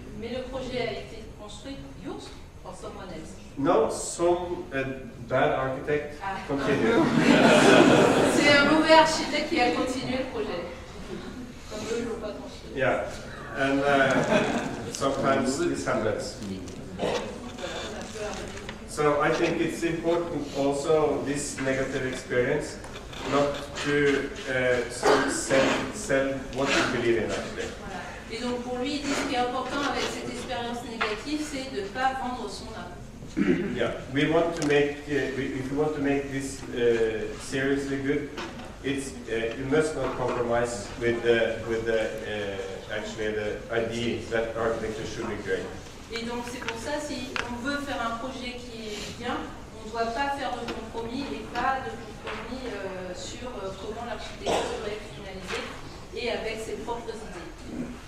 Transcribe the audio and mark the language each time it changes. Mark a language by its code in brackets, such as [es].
[fr] Mais le projet a été construit, [en] yours or someone else? No, some bad architect continued. [fr] C'est un mauvais architecte qui a continué le projet. Comme eux, ils l'ont pas construit. [en] Yeah, and sometimes this happens. So I think it's important also this negative experience not to sell what you believe in actually. [fr] Et donc pour lui, il dit ce qui est important avec cette expérience négative, c'est de ne pas vendre son âme. [en] Yeah, we want to make if you want to make this seriously good, it's you must not compromise with the actually the idea that architecture should be great. [fr] Et donc c'est pour ça, si on veut faire un projet qui est bien, on ne doit pas faire de compromis et pas de compromis sur comment l'architecture doit être finalisée et avec ses propres idées.